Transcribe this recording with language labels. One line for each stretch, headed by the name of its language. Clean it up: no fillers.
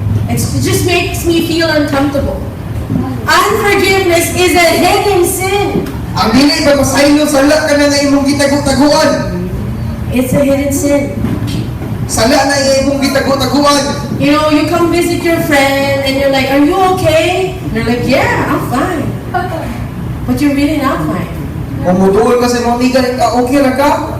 English: It just makes me feel uncomfortable. Unforgiveness is a hidden sin.
Cebuano: Ang dili pagpasaylo, sala ka na nga imong gitago-taguan.
English: It's a hidden sin.
Cebuano: Sala na imong gitago-taguan.
English: You know, you come visit your friend and you're like, "Are you okay?" And they're like, "Yeah, I'm fine." But you're really not fine.
Cebuano: Kung mutuol ka sa mga amiga, okay ra ka?